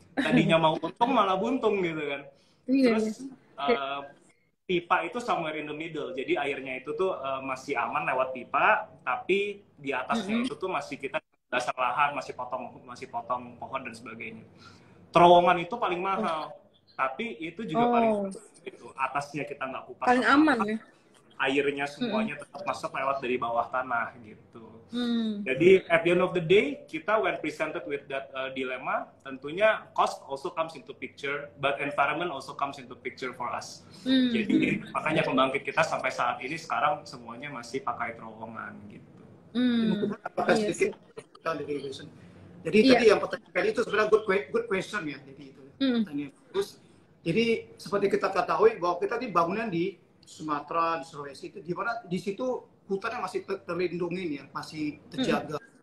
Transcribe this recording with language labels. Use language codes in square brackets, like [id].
[id] Tadinya mau untung malah buntung gitu kan. Terus pipa itu [en] somewhere in the middle, [id] jadi airnya itu tuh masih aman lewat pipa, tapi di atasnya itu tuh masih kita dasar lahan, masih potong pohon dan sebagainya. Terowongan itu paling mahal, tapi itu juga paling itu atasnya kita nggak kupas. Paling aman ya. Airnya semuanya tetap masuk lewat dari bawah tanah gitu. Jadi [en] at the end of the day, [id] kita [en] when presented with that dilemma, [id] tentunya [en] cost also comes into picture, but environment also comes into picture for us. [id] Jadi makanya pembangkit kita sampai saat ini sekarang semuanya masih pakai terowongan gitu. Sedikit jadi tadi yang pertanyaan itu sebenarnya [en] good question [id] ya. Jadi itu pertanyaan bagus. Jadi seperti kita ketahui bahwa kita di bangunan di Sumatera, di Sulawesi itu di mana di situ hutannya masih terlindungi ya, masih terjaga.